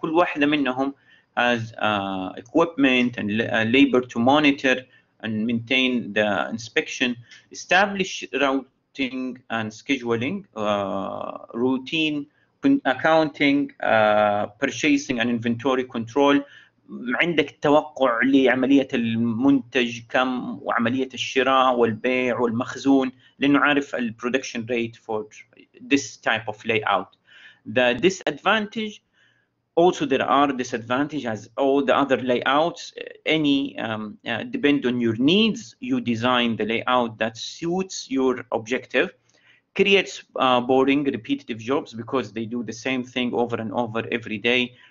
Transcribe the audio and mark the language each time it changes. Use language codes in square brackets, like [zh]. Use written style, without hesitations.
[ar] كل واحدة منهم [en] has equipment and labor to monitor and maintain the inspection, establish routing and scheduling, routine accounting, purchasing and inventory control. [ar] عندك التوقع لعملية المنتج كم وعملية الشراء والبيع والمخزون لأنه عارف ال [en] production rate for this type of layout. The disadvantage, also there are disadvantages as all the other layouts. Any depend on your needs. You design the layout that suits your objective. Creates boring, repetitive jobs because they do the same thing over and over every day.